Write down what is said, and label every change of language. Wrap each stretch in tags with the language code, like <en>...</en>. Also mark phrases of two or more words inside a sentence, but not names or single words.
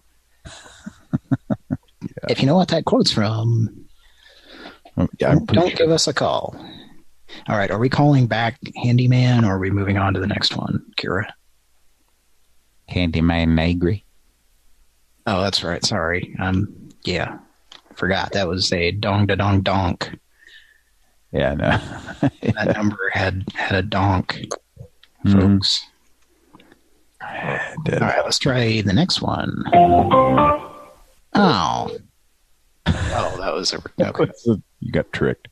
<en>If you know what that quote's from, don't give us a call. All right, are we calling back Handyman, or are we moving on to the next one, Kira? Handyman Negri. Oh, that's right. Sorry. Yeah, forgot that was a dong-da-dong-donk. Yeah, no. That number had a donk, folks. All right, let's try the next one. Oh, that was okay. You got tricked.</en>